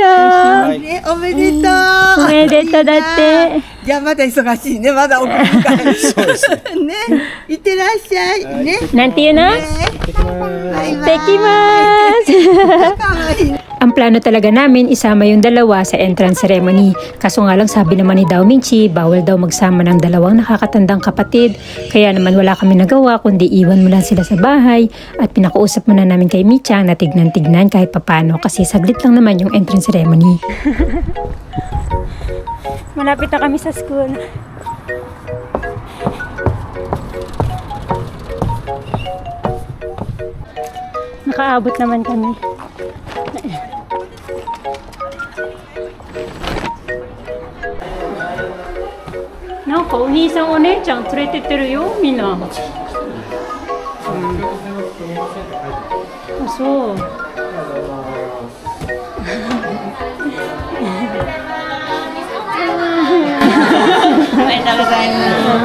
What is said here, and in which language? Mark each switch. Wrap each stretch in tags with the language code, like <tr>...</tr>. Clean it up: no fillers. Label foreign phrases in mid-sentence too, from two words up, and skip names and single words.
<ja>ざいゃあ、ます。ね、おめでとう。おめでとうだって。じゃあまだ忙しいね。まだ送るから。そうですね。いってらっしゃい。ね。なんて言うの？バイ行っバイ。てきます。かわいい。</ja> <tl>Ang plano talaga namin isama yung dalawa sa</tl> <en>entrance ceremony.</en> <tl>Kaso nga lang sabi naman ni Dao Minchi, bawal daw magsama ng dalawang nakakatandang kapatid. Kaya naman wala kami nagawa kundi iwan mo lang sila sa bahay. At pinakuusap muna namin kay Michang na tignan-tignan kahit papano kasi saglit lang naman yung</tl> <en>entrance ceremony.</en> <tl>Malapit na kami sa school. Nakaabot naman kami.</tl> <ja>なんかお兄さんお姉ちゃん連れてってるよみんな。あ、そう。おめでとうございます。</ja>